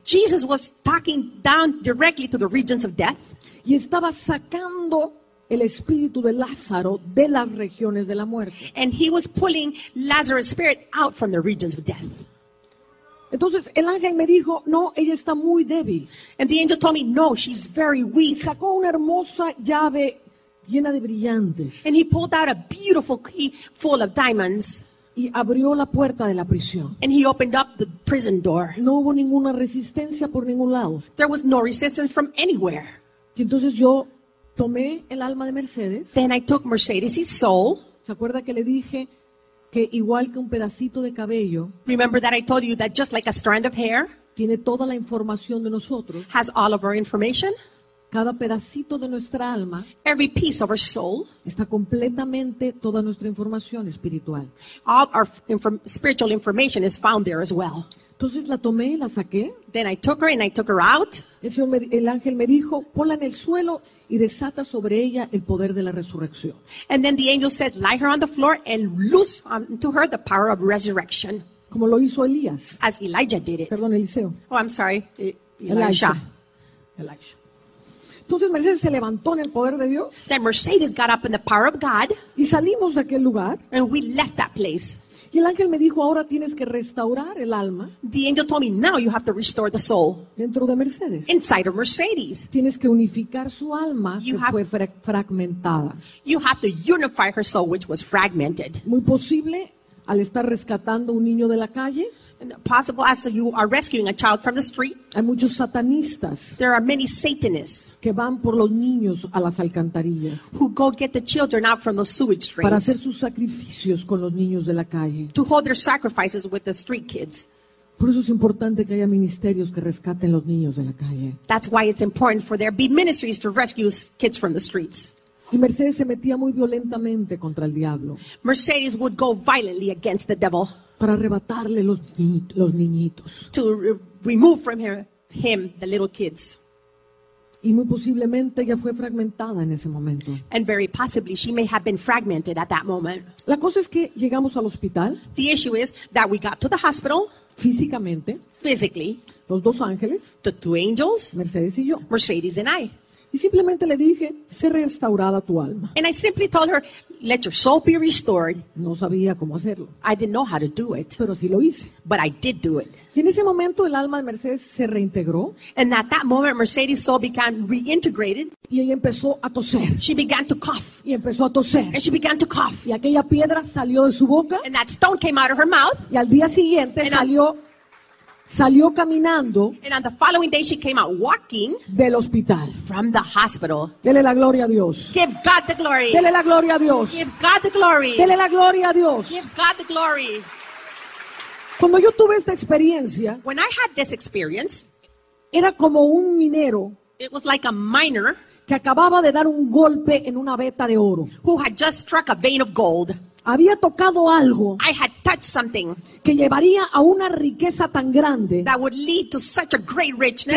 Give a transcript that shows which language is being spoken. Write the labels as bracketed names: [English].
[English] Jesus was talking down directly to the regions of death. [Spanish] Y estaba sacando el espíritu de Lázaro de las regiones de la muerte. [English] And he was pulling Lazarus' spirit out from the regions of death. [Spanish] Entonces el ángel me dijo, no, ella está muy débil. [English] And the angel told me, no, she's very weak. [Spanish] Y sacó una hermosa llave llena de brillantes. [English] And he pulled out a beautiful key full of diamonds. [Spanish] Y abrió la puerta de la prisión. [English] And he opened up the prison door. [Spanish] No hubo ninguna resistencia por ningún lado. [English] There was no resistance from anywhere. [Spanish] Y entonces yo tomé el alma de Mercedes. [English] Then I took Mercedes' soul. [Spanish] ¿Se acuerda que le dije? Que igual que un pedacito de cabello. [English] Remember that I told you that just like a strand of hair. [Spanish] Tiene toda la información de nosotros. [English] Has all of our information. [Spanish] Cada pedacito de nuestra alma. [English] Every piece of our soul. [Spanish] Está completamente toda nuestra información espiritual. [English] All our spiritual information is found there as well. [Spanish] Entonces la tomé, la saqué. [English] Then I took her and I took her out. [Spanish] El ángel me dijo, ponla en el suelo y desata sobre ella el poder de la resurrección. [English] And then the angel said, lie her on the floor and loose unto her the power of resurrection. [Spanish] Como lo hizo Elías. [English] As Elijah did it. [Spanish] Perdón, Eliseo. [English] Oh, I'm sorry. Elijah. Elijah. [Spanish] Entonces Mercedes se levantó en el poder de Dios. [English] Then Mercedes got up in the power of God. [Spanish] Y salimos de aquel lugar. [English] And we left that place. [Spanish] Y el ángel me dijo, ahora tienes que restaurar el alma. [English] The angel told me, now you have to restore the soul. [Spanish] Dentro de Mercedes. [English] Inside of Mercedes. [Spanish] Tienes que unificar su alma fue fragmentada. [English] You have to unify her soul, which was fragmented. [Spanish] Muy posible, al estar rescatando un niño de la calle. [English] And possible as you are rescuing a child from the street. [Spanish] Hay muchos satanistas. [English] There are many Satanists. [Spanish] Que van por los niños a las alcantarillas. [English] Who go get the children out from the sewage drains. [Spanish] Para hacer sus sacrificios con los niños de la calle. [English] To hold their sacrifices with the street kids. [Spanish] Por eso es importante que haya ministerios que rescaten los niños de la calle. [English] That's why it's important for there be ministries to rescue kids from the streets. [Spanish] Y Mercedes se metía muy violentamente contra el diablo. [English] Mercedes would go violently against the devil. [Spanish] Para arrebatarle los niñitos. [English] To remove from him the little kids. [Spanish] Y muy posiblemente ella fue fragmentada en ese momento. [English] And very possibly she may have been fragmented at that moment. [Spanish] La cosa es que llegamos al hospital. [English] The issue is that we got to the hospital. [Spanish] físicamente. [English] Physically. [Spanish] Los dos ángeles. [English] The two angels. [Spanish] Mercedes y yo. [English] Mercedes and I. [Spanish] Y simplemente le dije, sé restaurada tu alma. [English] And I simply told her, let your soul be restored. [Spanish] No sabía cómo hacerlo. [English] I didn't know how to do it. [Spanish] Pero sí lo hice. [English] But I did do it. [Spanish] Y en ese momento el alma de Mercedes se reintegró. [English] And at that moment Mercedes' soul began reintegrated. [Spanish] Y ella empezó a toser. [English] She began to cough. [Spanish] Y empezó a toser. [English] And she began to cough. [Spanish] Y aquella piedra salió de su boca. [English] And that stone came out of her mouth. [Spanish] Y al día siguiente salió caminando. [English] And on the following day she came out walking. [Spanish] Del hospital. [English] From the hospital. [Spanish] Dele la gloria a Dios. [English] Give God the glory. [Spanish] Dele la gloria a Dios. [English] Give God the glory. [Spanish] Dele la gloria a Dios. [English] Give God the glory. [Spanish] Cuando yo tuve esta experiencia, [English] when I had this experience, [Spanish] era como un minero, [English] it was like a miner, [Spanish] que acababa de dar un golpe en una veta de oro, [English] who had just struck a vein of gold. [Spanish] Había tocado algo, [English] I had touched something, [Spanish] que llevaría a una riqueza tan grande, [English] that would lead to such a great richness,